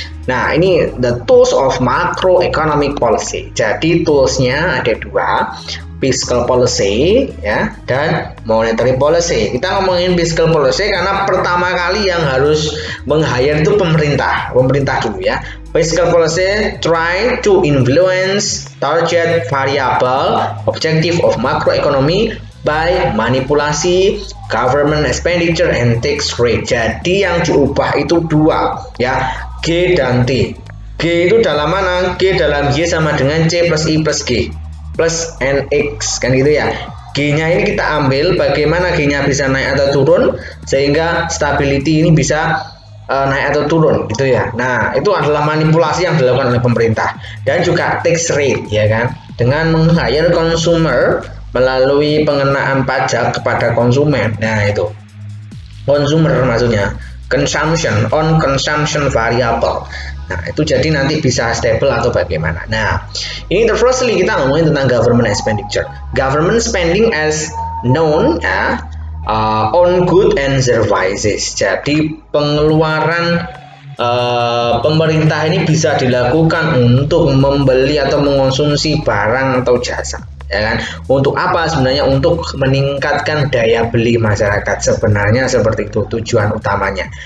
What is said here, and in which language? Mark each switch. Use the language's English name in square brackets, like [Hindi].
[Indonesian] Nah ini [English] the tools of macroeconomic policy. [Indonesian] Jadi toolsnya ada dua, fiscal policy ya dan monetary policy. Kita ngomongin fiscal policy karena pertama kali yang harus meng-hire itu pemerintah dulu ya. [English] Fiscal policy try to influence target variable objective of macroeconomy by manipulasi government expenditure and tax rate. [Indonesian] Jadi yang diubah itu dua ya, G dan T. G itu dalam mana? G dalam Y sama dengan C plus I plus G plus NX kan gitu ya. G-nya ini kita ambil bagaimana G-nya bisa naik atau turun sehingga stability ini bisa naik atau turun gitu ya. Nah, itu adalah manipulasi yang dilakukan oleh pemerintah. Dan juga tax rate ya kan, dengan meng-hire consumer melalui pengenaan pajak kepada konsumen. Nah, itu [English] consumer [Indonesian] maksudnya, [English] consumption on consumption variable. [Indonesian] Nah, itu jadi nanti bisa stable atau bagaimana. Nah, ini firstly kita ngomongin tentang government expenditure. [English] Government spending as known on good and services. [Indonesian] Jadi pengeluaran pemerintah ini bisa dilakukan untuk membeli atau mengonsumsi barang atau jasa. Ya kan? Untuk apa sebenarnya? Untuk meningkatkan daya beli masyarakat, sebenarnya seperti itu tujuan utamanya.